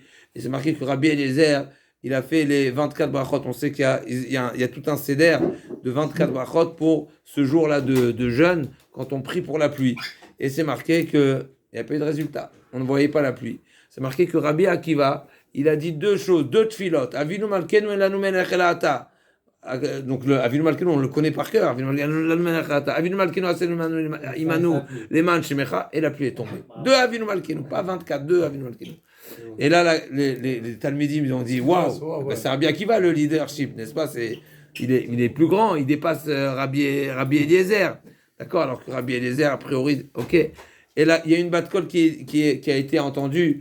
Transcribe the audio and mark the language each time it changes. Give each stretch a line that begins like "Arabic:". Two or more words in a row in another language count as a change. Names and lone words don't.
French: Et c'est marqué que Rabbi Eliezer, il a fait les 24 brachot. On sait qu'il y a tout un seder de 24 brachot pour ce jour-là de jeûne quand on prie pour la pluie. Et c'est marqué qu'il n'y a pas eu de résultat. On ne voyait pas la pluie. C'est marqué que Rabbi Akiva, il a dit deux choses, deux tfilot.
Hebrew: אבינו מלכנו אין לנו מלך אלא אתה.
French: Donc le Avinu malkenu, on le connaît par cœur.
Hebrew: אבינו מלכנו עשה עמנו למען שמך,
French: et la pluie est tombée. Deux Avinu malkenu, pas 24, deux Avinu malkenu. Et là, les Talmidim, ils ont dit waouh, ben c'est Rabbi Akiva le leadership, n'est-ce pas? Il est plus grand, il dépasse Rabbi Eliezer. D'accord? Alors que Rabbi Eliezer, a priori, ok. Et là, il y a une batkol qui a été entendue.